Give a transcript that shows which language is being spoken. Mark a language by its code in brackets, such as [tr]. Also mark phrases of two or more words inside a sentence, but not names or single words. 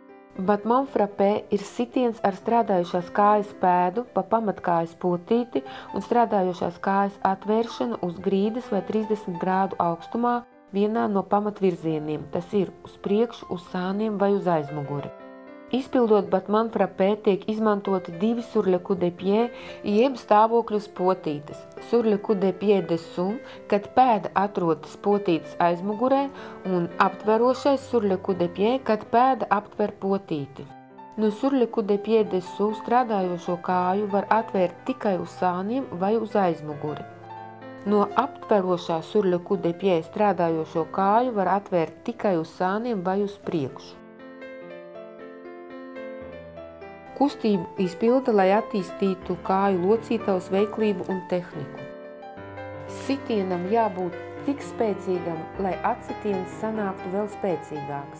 [fr] Batman frapē [lv] ir sitiens ar strādājušās kājas pēdu pa pamatkājas potīti un strādājošās kājas atvēršanu uz grīdas vai 30 grādu augstumā vienā no pamatvirzieniem, tas ir uz priekšu, uz sāniem vai uz aizmuguri. Izpildot [fr] Batman frapē [lv] tiek izmantoti divi [fr] sur le coup de pied, [lv] jeb stāvokļus potītes. [fr] Sur le coup de pied dessous, [lv] kad pēda atrodas potītes aizmugurē, un aptverošais [fr] sur le coup de pied, [lv] kad pēda aptver potīti. No [fr] sur le coup de pied dessous [lv] strādājošo kāju var atvērt tikai uz sāniem vai uz aizmuguri. No aptverošā [fr] sur le coup de pied [lv] strādājošo kāju var atvērt tikai uz sāniem vai uz priekšu. Kustību izpilda, lai attīstītu kāju locītavas veiklību un tehniku. Sitienam jābūt tik spēcīgam, lai atsitiens sanāktu vēl spēcīgāks.